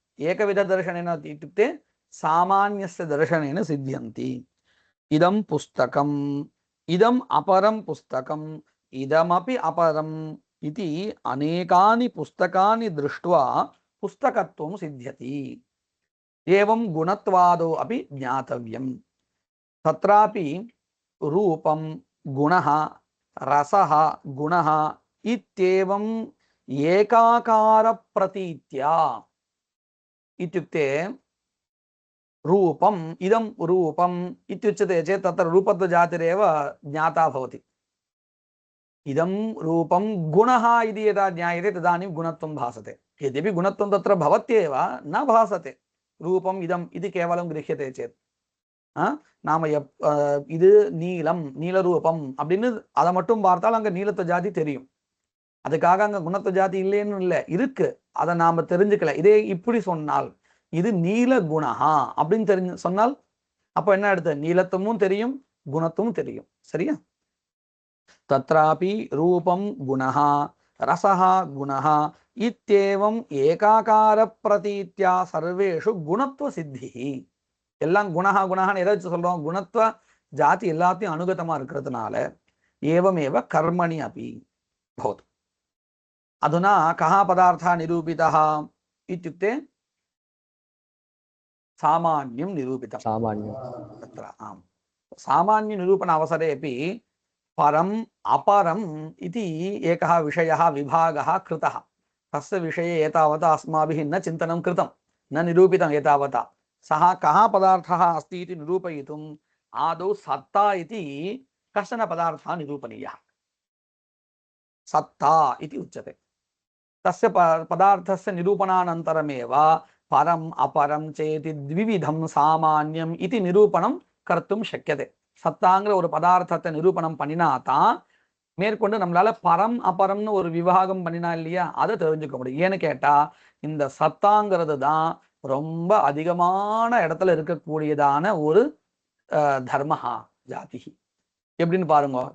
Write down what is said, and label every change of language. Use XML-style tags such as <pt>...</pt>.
<sa>ஏகவித தர்ஷனேன இत्युक्ते சாமான்யஸ்ய தர்ஷனேன சித்யந்தி. இதம் புஸ்தகம், இதம் அபரம் புஸ்தகம், இதமபி அபரம் इति अनेकानि पुस्तकानि दृष्ट्वा पुस्तकत्वं सिद्ध्यति. एवं गुणत्वादो अपि ज्ञातव्यम्. तत्रापि रूपं गुणः, रसः गुणः इत्येवं एकाकारप्रतीत्या. इत्युक्ते रूपम् इदं रूपम् इत्युच्यते चेत् तत्र रूपत्वजातिरेव ज्ञाता भवति. इदं रूपं गुणः इति यदा ज्ञायते तदानीं गुणत्वं भासते. यद्यपि गुणत्वं तत्र भवत्येव न भासते, रूपम् इदम् इति केवलं गृह्यते चेत्.</sa> <ta>நாம இது நீலம், நீலரூபம் அப்படின்னு அதை மட்டும் பார்த்தால் அங்க நீலத்துவ ஜாதி தெரியும். அதுக்காக அங்க குணத்துவ ஜாதி இல்லைன்னு இல்லை, இருக்கு. அதை நாம தெரிஞ்சுக்கல. இதே இப்படி சொன்னால் இது நீல குணஹா அப்படின்னு தெரிஞ்சு சொன்னால் அப்ப என்ன எடுத்து? நீலத்துவமும் தெரியும், குணத்துவம் தெரியும். சரியா?</ta> <sa>तत्रापि रूपं गुणः, रसः गुणः इत्येवं एकाकार प्रतीत्या सर्वेषु गुणत्व सिद्धिः.</sa> <ta>எல்லாம் குணஹா குணஹான்னு எதை வச்சு சொல்றோம்? குணத்துவ ஜாதி எல்லாத்தையும் அனுகதமா இருக்கிறதுனால</ta> <sa>ஏவமேவ கர்மணி அபி भवतु. अधुना कः पदार्थः निरूपितः इत्युक्ते सामान्यं निरूपितं. सामान्यं तत्र आम्. सामान्य निरूपण अवसरे अपि परम् अपरम् इति एकः विषयः विभागः कृतः. तस्य विषये एतावता अस्माभिः न चिन्तनं कृतं, न निरूपितम् एतावता. सः कः पदार्थः अस्ति इति निरूपयितुम् आदौ सत्ता इति कश्चन पदार्थः निरूपणीयः. सत्ता इति उच्यते. तस्य पदार्थस्य निरूपणानन्तरमेव परम् अपरं चेति द्विविधं सामान्यम् इति निरूपणं कर्तुं शक्यते.</sa> <ta>சத்தாங்கிற ஒரு பதார்த்தத்தை நிரூபணம் பண்ணினா தான் மேற்கொண்டு நம்மளால பரம் அபரம்னு ஒரு விவாகம் பண்ணினா இல்லையா, அதை தெரிஞ்சுக்க முடியும். ஏன்னு கேட்டா இந்த சத்தாங்கிறது தான் ரொம்ப அதிகமான இடத்துல இருக்கக்கூடியதான ஒரு தர்மஹா ஜாதி. எப்படின்னு பாருங்க.</ta>